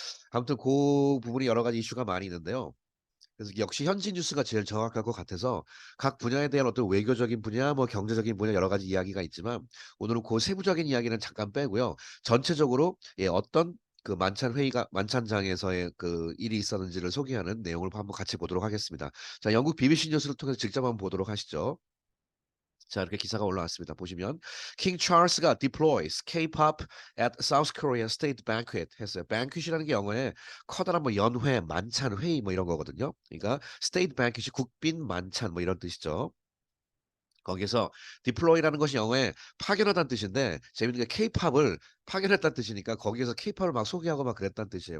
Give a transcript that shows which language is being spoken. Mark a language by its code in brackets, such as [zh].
[ko] 아무튼 그 부분이 여러 가지 이슈가 많이 있는데요. 그래서 역시 현지 뉴스가 제일 정확할 것 같아서 각 분야에 대한 어떤 외교적인 분야, 뭐 경제적인 분야 여러 가지 이야기가 있지만 오늘은 그 세부적인 이야기는 잠깐 빼고요. 전체적으로 어떤 그 만찬장에서의 그 일이 있었는지를 소개하는 내용을 한번 같이 보도록 하겠습니다. 자, 영국 BBC 뉴스를 통해서 직접 한번 보도록 하시죠. 자, 이렇게 기사가 올라왔습니다. [en] 보시면 King Charles가 deploys K-pop at South Korea State Banquet 했어요. [ko] banquet이라는 게 영어에 커다란 뭐 연회, 만찬, 회의 뭐 이런 거거든요. 그러니까 state banquet이 국빈 만찬 뭐 이런 뜻이죠. 거기서 deploy라는 것이 영어에 파견하다는 뜻인데 재밌는 게 K-팝을 파견했다는 뜻이니까 거기에서 K-팝을 막 소개하고 막 그랬다는 뜻이에요.